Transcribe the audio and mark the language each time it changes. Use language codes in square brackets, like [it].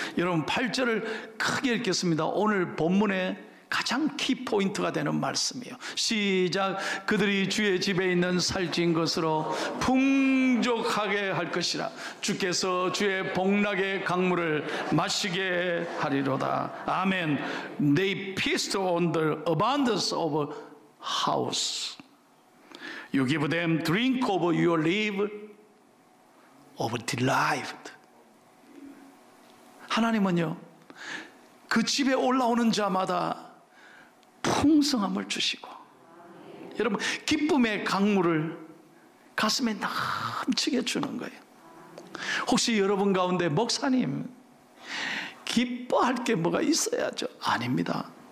[ko] 여러분 8절을 크게 읽겠습니다. 오늘 본문의 가장 키포인트가 되는 말씀이에요. 시작. 그들이 주의 집에 있는 살찐 것으로 풍족하게 할 것이라. 주께서 주의 복락의 강물을 마시게 하리로다. 아멘. [en] They feast on the abundance of house. You give them drink of your life of delight. [ko] 하나님은요, 그 집에 올라오는 자마다 풍성함을 주시고, 여러분 기쁨의 강물을 가슴에 넘치게 주는 거예요. 혹시 여러분 가운데 목사님 기뻐할 게 뭐가 있어야죠? 아닙니다.